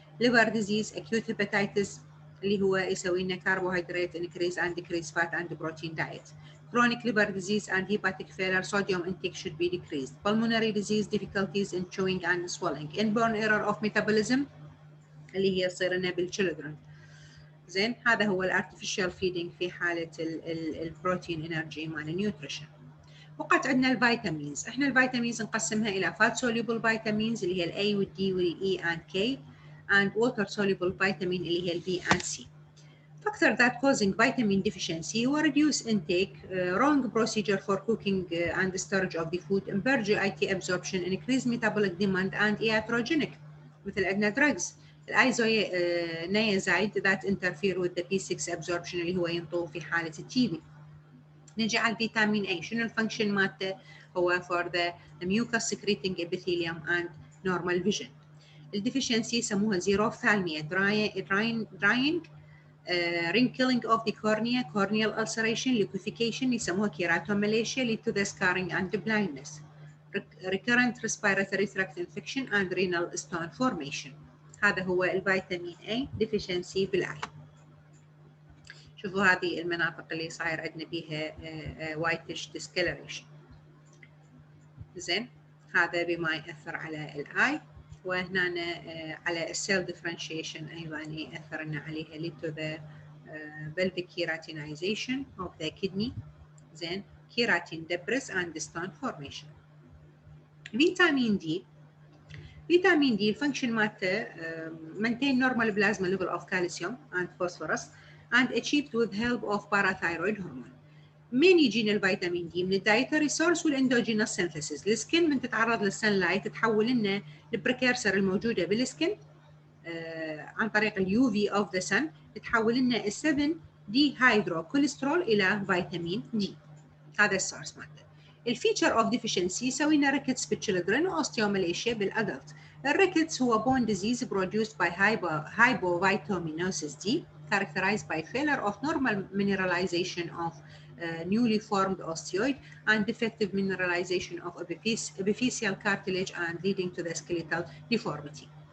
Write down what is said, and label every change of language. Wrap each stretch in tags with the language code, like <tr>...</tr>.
<en>Liver disease, acute hepatitis</en> <ar>اللي هو يسوي لنا</ar> <en>carbohydrate increase and decrease fat and protein diet. Chronic liver disease and hepatic failure, sodium intake should be decreased. Pulmonary disease, difficulties in chewing and swallowing. Inborn error of metabolism</en> <ar>اللي هي تصير لنا</ar> <en>بالchildren.</en> <ar>زين, هذا هو</ar> <en>الارتفيشال فيدنج في حالة البروتين انرجي مال النيوتريشن. وقعت عندنا الفيتامينز. احنا الفيتامينز نقسمها الى fat soluble vitamins</en> <ar>اللي هي</ar> <en>الاي والدي والاي and K, and water soluble vitamin اللي هي البي and C. Factor that causing vitamin deficiency</en> <ar>هو</ar> <en>reduce intake, wrong procedure for cooking and storage of the food, impaired GIT absorption, increased metabolic demand and iatrogenic. مثل عندنا drugs الايزونيازايد that interfere with the B6 absorption</en> <ar>اللي هو ينطوه في حالة التي. نجي على الفيتامين A. شنو الفانكشن مالته؟ هو</ar> <en>for the mucus secreting epithelium and normal vision. الديفيشنسي</en> <ar>يسموها</ar> <en>xerophthalmia, drying, wrinkling of the cornea, corneal ulceration, liquefaction يسموها keratomalacia, lead to the scarring and blindness. Recurrent respiratory tract infection and renal stone formation.</en> <ar>هذا هو الفيتامين A deficiency بالعين. شوفوا هذه المناطق اللي صاير عندنا بيها</ar> <en>whitish discoloration.</en> <ar>زين, هذا بما يأثر على الآي. وهنا على</ar> <en>السيل ديفرنشيشن</en> <ar>أيضا يأثر لنا عليها</ar> <en>lead to the pelvic keratinization of the kidney. زين, keratin debris and stone formation. Vitamin D. Vitamin D الفانكشن مالته maintain normal plasma level of calcium and phosphorus and achieved with help of parathyroid hormone. من يجينا الفيتامين دي؟ من الدايتري source والاندوجينوس سينثيسيس. السكن من تتعرض للسن لايت تحول لنا البريكيرسر الموجوده بالسكن عن طريق اليو في اوف ذا سن تحول لنا ال7 دي هيدرو كوليسترول الى فيتامين دي. هذا السورس مالته. الفيتشر اوف ديفيشنسي يسوي لنا ريكتس بالتشيلدرن واوستيوماليشيا بالادلت. الريكتس هو bone disease produced by hypovitaminous D characterized by failure of normal mineralization of newly formed osteoid and defective mineralization of epiphyseal cartilage and leading to the skeletal deformity.</en>